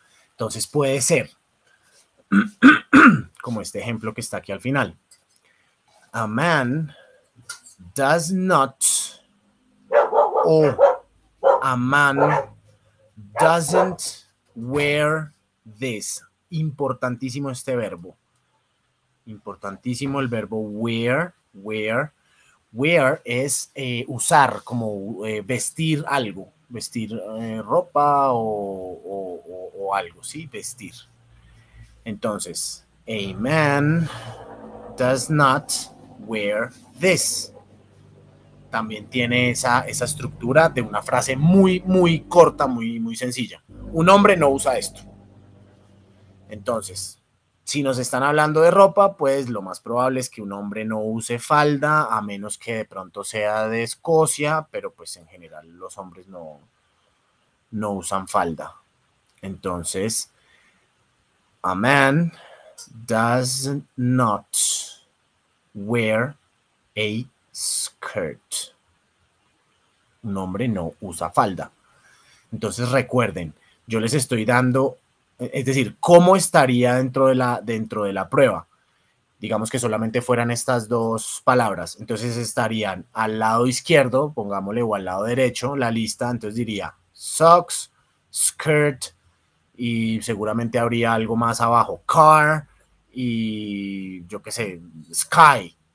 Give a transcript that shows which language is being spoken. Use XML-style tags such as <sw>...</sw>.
<es>Entonces puede ser, como este ejemplo que está aquí al final.</es> <en>A man does not, o a man doesn't wear this.</en> <es>Importantísimo este verbo. Importantísimo el verbo wear. Wear es usar, como vestir algo. Vestir ropa o algo, ¿sí? Vestir.</es> <en>Entonces, a man does not wear this.</en> <es>También tiene esa estructura de una frase muy, muy corta, muy, muy sencilla. Un hombre no usa esto. Entonces, si nos están hablando de ropa, pues lo más probable es que un hombre no use falda, a menos que de pronto sea de Escocia, pero pues en general los hombres no usan falda.</es> <en>Entonces, a man does not wear a skirt.</en> <es>Un hombre no usa falda. Entonces recuerden, yo les estoy dando, es decir, cómo estaría dentro de la prueba. digamos que solamente fueran estas dos palabras, entonces estarían al lado izquierdo, pongámosle, o al lado derecho, la lista, entonces diría socks, skirt, y seguramente habría algo más abajo, car, y yo qué sé, sky.</es>